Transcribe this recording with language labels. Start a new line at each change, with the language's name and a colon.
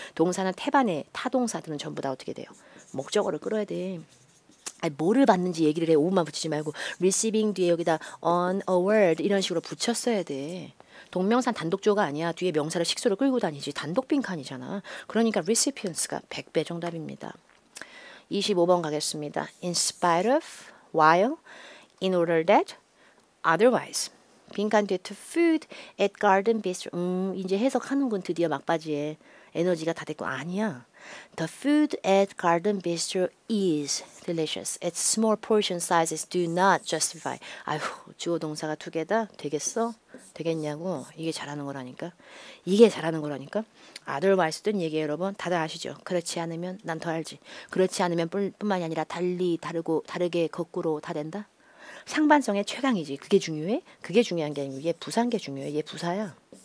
Korean: 동사는 태반의 타동사들은 전부 다 어떻게 돼요? 목적어를 끌어야 돼. 아니, 뭐를 받는지 얘기를 해. 오만 붙이지 말고 receiving 뒤에 여기다
English: on a word
Korean: 이런 식으로 붙였어야 돼. 동명사 단독조가 아니야. 뒤에 명사를 식소를 끌고 다니지. 단독 빈칸이잖아. 그러니까 recipients가 100배 정답입니다. 25번 가겠습니다.
English: In spite of, while, in order that, otherwise. 빈칸 뒤에 to food at garden bistro.
Korean: 이제 해석하는군. 드디어 막바지에 에너지가 다 됐고 아니야.
English: The food at Garden Bistro is delicious. Its small portion sizes do not justify.
Korean: 아휴, 주어 동사가 두 개다? 되겠어? 되겠냐고? 이게 잘하는 거라니까. 이게 잘하는 거라니까. otherwise 뜬 얘기 여러분 다들 아시죠? 그렇지 않으면 난 더 알지. 그렇지 않으면 뿐만이 아니라 달리, 다르고, 다르게, 거꾸로 다 된다? 상반성의 최강이지. 그게 중요해? 그게 중요한 게 아니고 얘 부사인 게 중요해. 얘 부사야.